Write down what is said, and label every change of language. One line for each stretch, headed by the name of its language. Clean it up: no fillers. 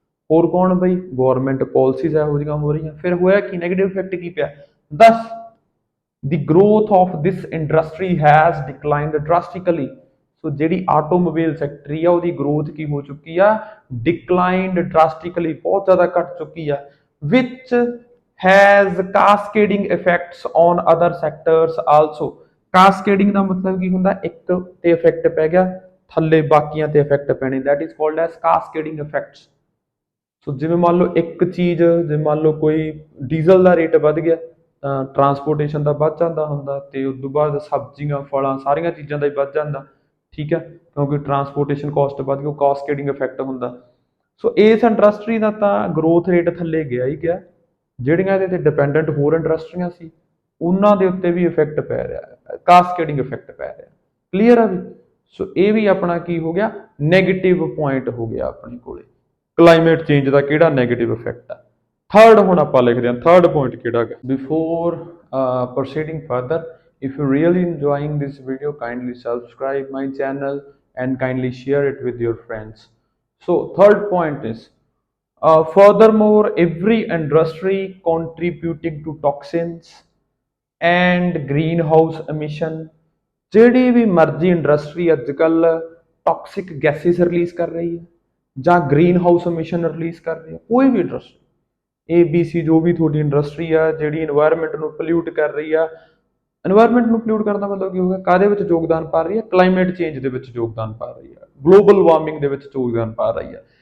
Punjabi: ਹੋਰ ਕੌਣ ਬਈ, ਗਵਰਨਮੈਂਟ ਪਾਲਿਸੀਜ਼ ਇਹੋ ਜਿਹੀਆਂ ਹੋ ਰਹੀਆਂ। ਫਿਰ ਹੋਇਆ ਕੀ, ਨੈਗੇਟਿਵ ਇਫੈਕਟ ਕੀ ਪਿਆ, ਦਸ
English: the growth of this industry has declined drastically।
Punjabi: ਸੋ ਜਿਹੜੀ ਆਟੋਮੋਬਾਈਲ ਸੈਕਟਰੀ ਆ ਉਹਦੀ ਗਰੋਥ ਕੀ ਹੋ ਚੁੱਕੀ ਆ, ਡਿਕਲਾਈਨਡ ਡਰਾਸਟਿਕਲੀ, ਬਹੁਤ ਜ਼ਿਆਦਾ ਘਟ ਚੁੱਕੀ ਆ।
English: which has cascading effects on other sectors also।
Punjabi: Cascading ਦਾ ਮਤਲਬ ਕੀ ਹੁੰਦਾ, ਇੱਕ ਤੇ ਇਫੈਕਟ ਪੈ ਗਿਆ, ਥੱਲੇ ਬਾਕੀਆਂ ਤੇ ਇਫੈਕਟ ਪੈਣੇ,
English: that is called as cascading effects।
Punjabi: ਸੋ ਜਿਵੇਂ ਮੰਨ ਲਓ ਇੱਕ ਚੀਜ਼, ਜਿਵੇਂ ਮੰਨ ਲਓ ਕੋਈ ਡੀਜ਼ਲ ਦਾ ਰੇਟ ਵੱਧ ਗਿਆ ਤਾਂ ਟਰਾਂਸਪੋਰਟੇਸ਼ਨ ਦਾ ਵੱਧ ਜਾਂਦਾ ਹੁੰਦਾ, ਤੇ ਉਸ ਤੋਂ ਬਾਅਦ ਸਬਜ਼ੀਆਂ ਫਲਾਂ ਸਾਰੀਆਂ ਚੀਜ਼ਾਂ ਦਾ ਹੀ ਵੱਧ ਜਾਂਦਾ, ਠੀਕ ਹੈ, ਕਿਉਂਕਿ ਟਰਾਂਸਪੋਰਟੇਸ਼ਨ ਕਾਸਟ ਵੱਧ ਗਈ, ਉਹ ਕਾਸਕੇਡਿੰਗ ਇਫੈਕਟ ਹੁੰਦਾ। ਸੋ ਇਸ ਇੰਡਸਟਰੀ ਦਾ ਤਾਂ ਗਰੋਥ ਰੇਟ ਥੱਲੇ ਗਿਆ ਹੀ ਗਿਆ। ਜਿਹੜੀਆਂ ਇਹਦੇ ਤੇ ਡਿਪੈਂਡੈਂਟ ਹੋਰ ਇੰਡਸਟਰੀਆਂ ਸੀ ਉਹਨਾਂ ਦੇ ਉੱਤੇ ਵੀ ਇਫੈਕਟ ਪੈ ਰਿਹਾ, ਕਾਸਕੇਡਿੰਗ ਇਫੈਕਟ ਪੈ ਰਿਹਾ। ਕਲੀਅਰ ਆ ਵੀ। ਸੋ ਇਹ ਵੀ ਆਪਣਾ ਕੀ ਹੋ ਗਿਆ, ਨੈਗੇਟਿਵ ਪੁਆਇੰਟ ਹੋ ਗਿਆ ਆਪਣੇ ਕੋਲੇ। ਕਲਾਈਮੇਟ ਚੇਂਜ ਦਾ ਕਿਹੜਾ ਨੈਗੇਟਿਵ ਇਫੈਕਟ ਆ। ਥਰਡ ਹੁਣ ਆਪਾਂ ਲਿਖਦੇ ਹਾਂ, ਥਰਡ ਪੁਆਇੰਟ ਕਿਹੜਾ ਹੈ।
English: Before proceeding further, if you're really enjoying this video, kindly subscribe my channel and kindly share it with your friends। So third point is, furthermore, every industry contributing to toxins and greenhouse emission।
Punjabi: ਜਿਹੜੀ ਵੀ ਮਰਜ਼ੀ industry ਅੱਜ ਕੱਲ toxic gases release ਕਰ ਰਹੀ ਹੈ ਜਾਂ green house emission release ਕਰ ਰਹੀ ਹੈ, ਕੋਈ ਵੀ ਇੰਡਸਟਰੀ, ABC ਜੋ ਵੀ ਤੁਹਾਡੀ ਇੰਡਸਟਰੀ ਆ ਜਿਹੜੀ এনवायरमेंट ਨੂੰ ਪੋਲਿਊਟ ਕਰ ਰਹੀ ਆ। এনवायरमेंट ਨੂੰ ਪੋਲਿਊਟ ਕਰਨ ਦਾ ਮਤਲਬ ਕੀ ਹੋਗਾ, ਕਾਹਦੇ ਵਿੱਚ ਯੋਗਦਾਨ ਪਾ ਰਹੀ ਹੈ, ਕਲਾਈਮੇਟ ਚੇਂਜ ਦੇ ਵਿੱਚ ਯੋਗਦਾਨ ਪਾ ਰਹੀ ਹੈ, ਗਲੋਬਲ ਵਾਰਮਿੰਗ ਦੇ ਵਿੱਚ ਯੋਗਦਾਨ ਪਾ ਰਹੀ ਹੈ।